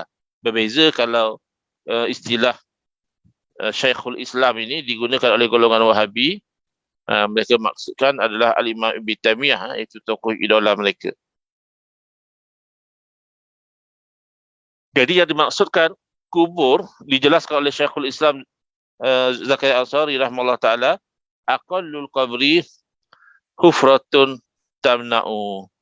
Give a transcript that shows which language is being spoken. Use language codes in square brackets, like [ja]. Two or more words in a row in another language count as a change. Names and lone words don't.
[ms] Berbeza kalau istilah [ar] شيخ الإسلام [ms] ini digunakan oleh golongan Wahabi, mereka maksudkan adalah Al-Imam Ibn Taymiyah, itu tokoh idola mereka. Jadi yang dimaksudkan kubur dijelaskan oleh [ar] شيخ الإسلام [ms] Zakaria Al-Ansari [ar] رَحِمَهُ اللَّهُ تَعَالَى, أَقَلُّ الْقَبْرِ حُفْرَةٌ تَمْنَعُ.